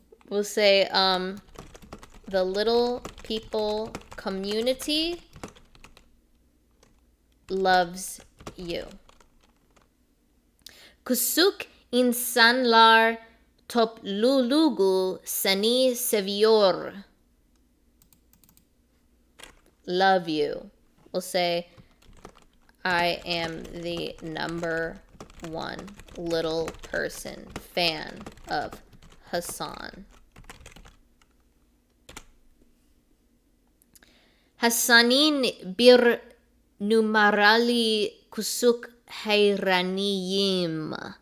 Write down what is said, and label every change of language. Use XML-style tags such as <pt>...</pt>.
<en>We'll say, the little people community loves you.</en> <tr>Küçük insanlar topluluğu seni seviyor.</tr> <en>Love you. We'll say, I am the #1 little person fan of Hasan.</en> <tr>Hasan'in bir numaralı küçük hayranıyım.</tr>